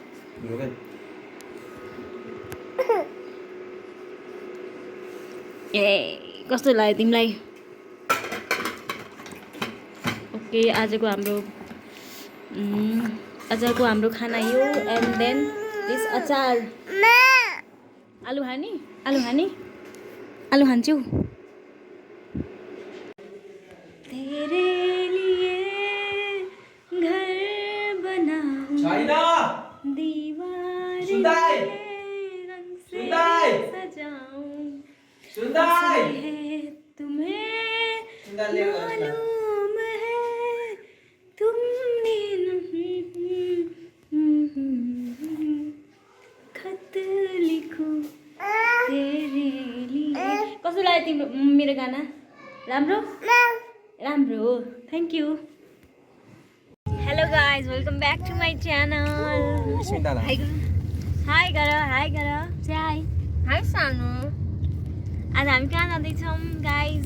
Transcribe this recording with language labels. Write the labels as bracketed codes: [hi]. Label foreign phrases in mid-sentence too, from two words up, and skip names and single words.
[ne] ए कस्तो लाग्यो तिमीलाई? ओके, आजको हाम्रो खाना यो। [en] And then this [ne] अचार। आलु खान्छु। [hi] तेरे लिए घर बनाऊं, दीवार रंग से सजाऊं, तुम्हें मालूम है तुमने खत लिखूं तेरे लिए। [ne] कस्तो लाग्यो तिम्रो मेरो गाना? राम्रो, [en] Thank you. Hello guys, welcome back to my channel. [ne] हाई गर हाई सानो। आज हामी कहाँ जाँदैछौँ गाइज?